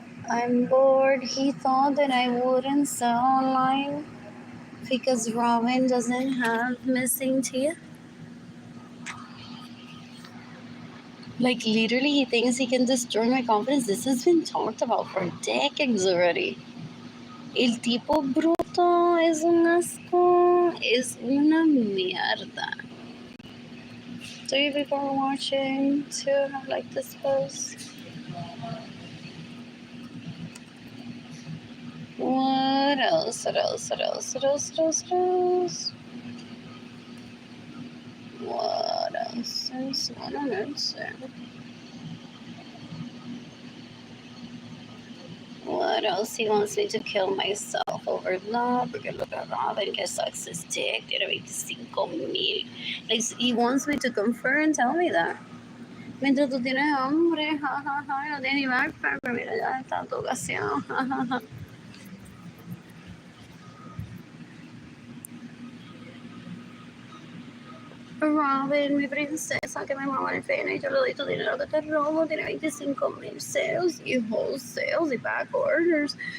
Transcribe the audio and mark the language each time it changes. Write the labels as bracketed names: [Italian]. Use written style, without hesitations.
[English] I'm bored. He thought that I wouldn't sell online because Robin doesn't have missing teeth. Like, literally, he thinks he can destroy my confidence. This has been talked about for decades already. [Spanish] El tipo bruto es un asco, es una mierda. [English] 3 people watching, 2 have liked this post. What else? What else? What else? What else? What else? What else? What else? There's one on Instagram. What else? He wants me to kill myself over that. [Spanish] Porque [English] look at Robin, que sucks his dick. [Spanish] Tiene 25,000. [English] Like, he wants me to confirm and tell me that. [Spanish] Mientras tú tienes hambre, jajaja, no tienes ni backpack, pero mira, ya está tu ocasión, jajaja. Robin, mi princesa, que me mama el pene y yo le doy tu dinero que te robo, tiene 25,000 sales y wholesales y [English] back orders.